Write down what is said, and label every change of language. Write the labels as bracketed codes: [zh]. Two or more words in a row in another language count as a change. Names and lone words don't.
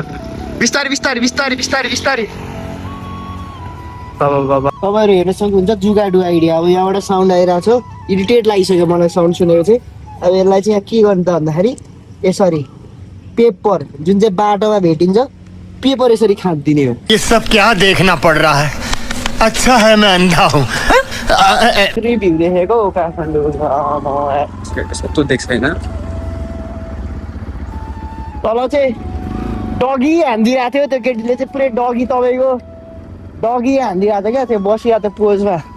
[ne] बिस्तारै बिस्तारै बिस्तारै बिस्तारै बिस्तारै बाबा बाबा। तपाईँहरू हेर्न सक्नुहुन्छ जुगाडु आइडिया। अब यहाँबाट साउन्ड आइरहेको छ, इरिटेट लागिसक्यो मलाई साउन्ड सुनेर चाहिँ। अब यसलाई चाहिँ यहाँ के गर्नु त भन्दाखेरि यसरी पेपर जुन चाहिँ बाटोमा भेटिन्छ पेपर यसरी खाँदिने हो। [hi] ये सब क्या देखना पड़ रहा है, अच्छा है मैं अंधा हूँ। [ne] रिभ्यू देखेको काठमाडौँ तँ देख्छ होइन तल चाहिँ डगी हानिदिरहेको थियो त्यो केटीले चाहिँ पुरै डगी तपाईँको डगी हानिदिरहेको थियो क्या त्यो बसिरहेको थियो पोजमा।